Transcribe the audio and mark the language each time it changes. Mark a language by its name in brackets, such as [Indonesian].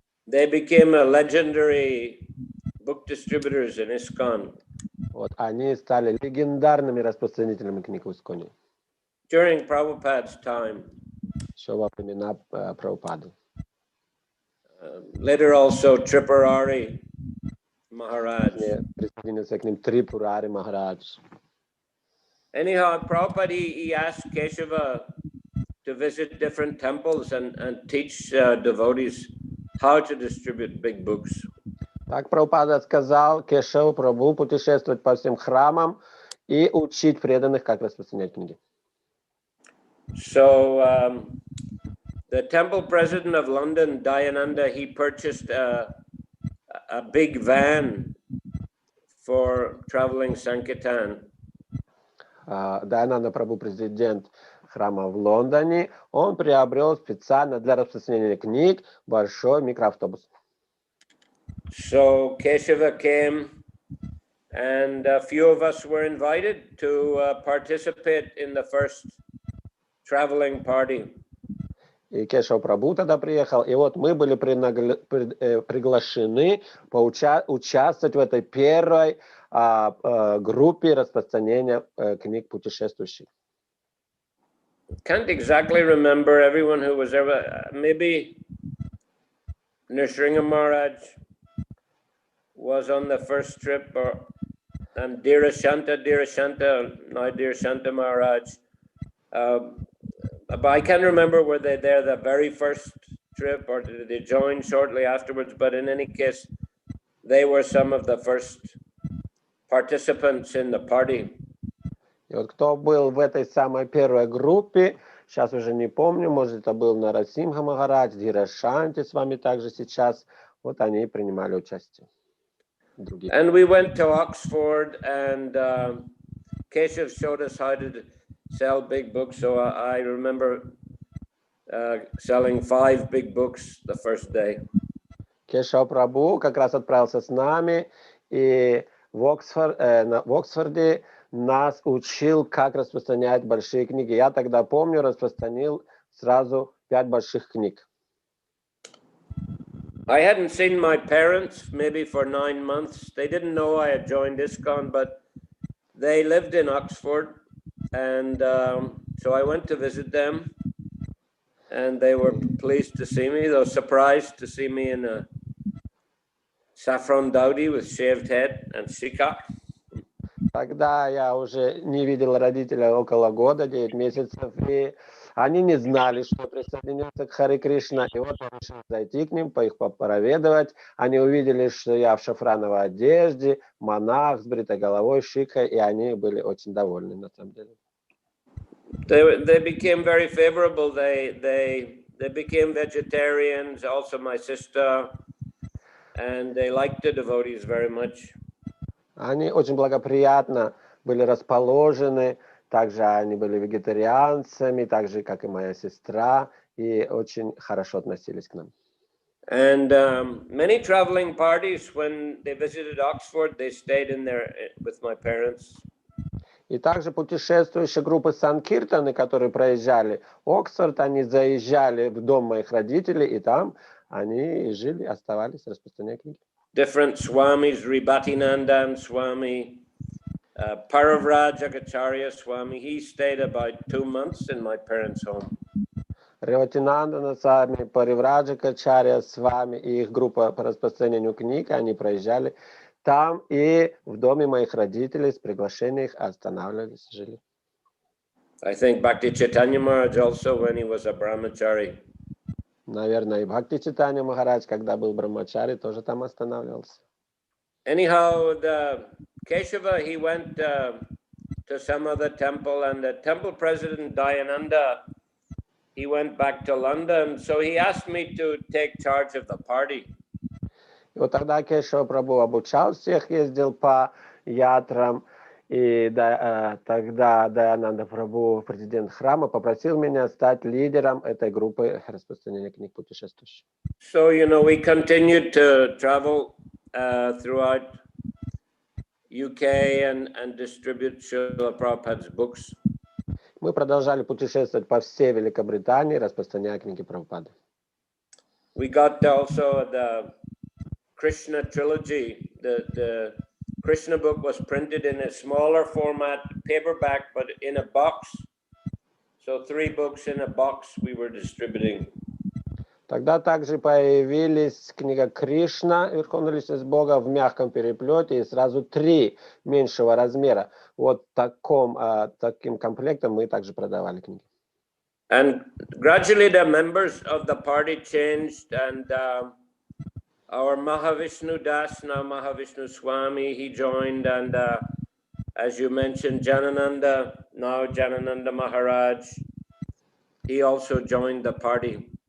[English] They became a legendary book distributors in ISKCON. [Russian] Вот они стали легендарными распространителями книг в Исконе. [English] During Prabhupada's time. [Russian] Еще во времена Прабхупады. [English] Later also Tripurari Maharaj. [Russian] Присоединился к ним Трипурари Махарадж. [English] Anyhow, Prabhupada, he asked Keshava to visit different temples and teach devotees how to distribute big books. [Russian] Так Прабхупада сказал Кешаву Прабху путешествовать по всем храмам и учить преданных, как распространять книги. [English] So the temple president of London, Dayananda, he purchased a big van for traveling sankirtan. [Russian] Dayananda Прабху, президент храма в Лондоне, он приобрел специально для распространения книг большой микроавтобус. [English] So Keshava came, and a few of us were invited to participate in the first traveling party. [Russian] И Кешава Прабху тогда приехал, и вот мы были приглашены участвовать в этой первой группе распространения книг путешествующих. [English] Can't exactly remember everyone who was ever, maybe Nrsimha Maharaj was on the first trip, and Dhirashanta, now Dhirashanta Maharaj. But I can't remember were they there the very first trip or did they join shortly afterwards, but in any case, they were some of the first participants in the party. [Russian] И вот кто был в этой самой первой группе, сейчас уже не помню, может это был Нарасимха Махарадж, Dhirashanti с вами также сейчас, вот они принимали участие. [English] And we went to Oxford, and Keshav showed us how to sell big books. So I remember selling 5 big books the first day. [Russian] Кешава Прабху как раз отправился с нами, и в Оксфорде нас учил, как распространять большие книги. Я тогда помню, распространил сразу 5 больших книг. [English] I hadn't seen my parents maybe for 9 months. They didn't know I had joined ISKCON, but they lived in Oxford, and so I went to visit them, and they were pleased to see me. They were surprised to see me in a saffron dowdy with shaved head and shika. [Russian] Тогда я уже не видел родителей около года, 9 месяцев, и они не знали, что присоединился к Харе Кришна, и вот я решил зайти к ним, их проведывать. Они увидели, что я в шафрановой одежде, монах с бритой головой, шикой, и они были очень довольны, на самом деле. [English] They became very favorable. They became vegetarians, also my sister, and they liked the devotees very much. [Russian] Они очень благоприятно были расположены, также они были вегетарианцами, так же, как и моя сестра, и очень хорошо относились к нам. [English] And many traveling parties, when they visited Oxford, they stayed in there with my parents. [Russian] И также путешествующие группы санкиртаны, которые проезжали Оксфорд, они заезжали в дом моих родителей, и там они жили, оставались, распространяя книги. [English] Different swamis, Ribatinandan Swami, Paravrajakacharya Swami, he stayed about 2 months in my parents' home. [Russian] Реватинандана с вами, Паривраджакачарья с вами и их группа по распространению книг, они проезжали там и в доме моих родителей с приглашением их останавливались, жили. [English] I think Bhakti Chaitanya Maharaj also, when he was a brahmachari. [Russian] Наверное, и Бхакти Чайтанья Махарадж, когда был брамачари, тоже там останавливался. [English] Anyhow, the Keshava, he went to some other temple, and the temple president, Dayananda, he went back to London, so he asked me to take charge of the party. [Russian] И вот тогда Кешава Прабху обучал всех, ездил по ятрам, и тогда Dayananda Прабху, президент храма, попросил меня стать лидером этой группы распространения книг путешествующих. [English] So, we continued to travel throughout UK and distribute Srila Prabhupada's books. [Russian] Мы продолжали путешествовать по всей Великобритании, распространяя книги Прабхупады. [English] We got also the Krishna trilogy. The Krishna book was printed in a smaller format, paperback, but in a box. So 3 books in a box we were distributing. [Russian] Тогда также появились книга Кришна, Верховная Личность Бога, в мягком переплете, и сразу 3 меньшего размера. Вот таким комплектом мы также продавали книги. [English] And gradually the members of the party changed, and our Mahavishnu Das, now Mahavishnu Swami, he joined, and as you mentioned, Janananda, now Janananda Maharaj, he also joined the party.